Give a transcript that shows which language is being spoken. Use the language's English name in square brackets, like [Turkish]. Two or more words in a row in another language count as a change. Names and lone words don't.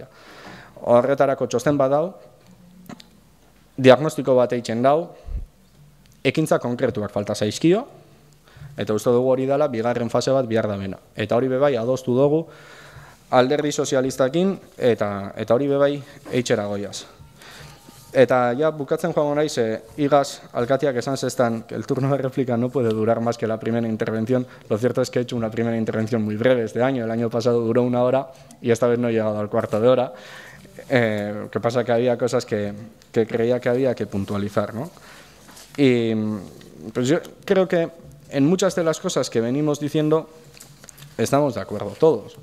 [Basque] Horretarako txosten badau, diagnostiko bat eitzen dau, ekintza konkretuak falta zaizkio, eta uste dugu hori dela bigarren fase bat bihar da bena. Eta hori bebai adostu dugu alderdi sozialistakin, eta hori bebai eitxera goiaz. Eta ya bukatzen joango naiz, igaz alkatiak esan zestan [Spanish] que el turno de réplica no puede durar más que la primera intervención. Lo cierto es que he hecho una primera intervención muy breve este año. El año pasado duró 1 hora y esta vez no he llegado al cuarto de hora. Lo que pasa que había cosas que creía que había que puntualizar, ¿no? Y pues yo creo que en muchas de las cosas que venimos diciendo estamos de acuerdo todos.